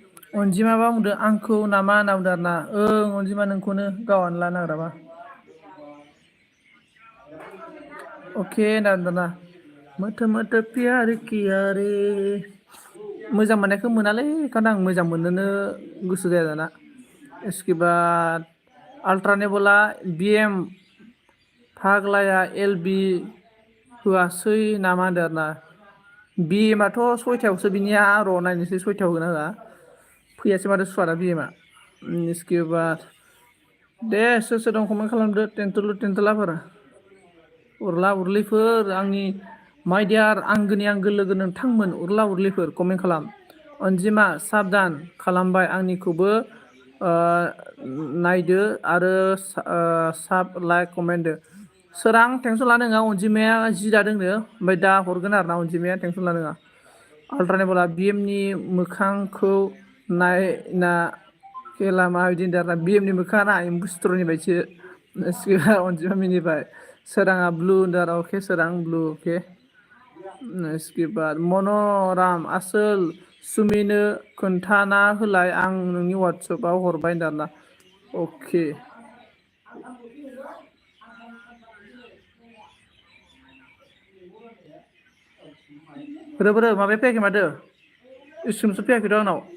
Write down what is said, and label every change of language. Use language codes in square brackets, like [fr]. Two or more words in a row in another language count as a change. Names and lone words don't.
[brx] अनजिमाबा बुंदों आंखौ नामा होनना बुंदों आरो ना ओं अनजिमा नोंखौनो गावहानो लानो नागिराबा अके होनना बुंदों ना मोथो मोथो प्यार [hi] किया रे [brx] मोजां मोननायखौ मोनालै बेखायनो आं मोजां मोननोनो गोसो जाया दाना [hi] इसके बाद [brx] आल्ट्रानेबला बिएम फाग्लाया एल बि होआसै नामा होनदों आरो ना बि एमआथ' सयथायावसो बिनिया र' नायनोसै सयथायाव होगोना होआ फैयासै माथो सुवादा बि एमआ [hi] इसके बाद [brx] दे सोर सोर दं कमेन्ट खालामदो टेनथुलु टेनथुलाफोर उरला उरलिफोर आंनि माइडियार आंगोनि आंगो लोगो नोंथांमोन उरला उरलिफोर कमेन्ट खालाम अनजिमा साबधान खालामबाय आंनिखौबो नायदो आरो साब लाइक कमेन्टदो सोरां टेनसन लानो नङा अनजिमाया जि दादोंनो ओमफ्राय दा हरगोन आरो ना अनजिमाया टेनसन लानो नङा आल्ट्रानेबला बि एमनि मोखांखौ नायना खेला मा बिदि होनदों आरोना बि एमनि मोखाङा ना एम्बु सिथ्र'नि बायदिसो अनजिमा मिनिबाय सोराङा ब्लु होनदों आरो अके सोरां ब्लु अके [hi] इसके बाद [brx] मन'राम आसोल सुमिनो खोन्थाना होलाय आं नोंनि वाट्सएपआव हरबाय होनदों आरोना अके रोब माबाया फैयाखै माथो स्क्रिनसट फैयाखैथ' आंनाव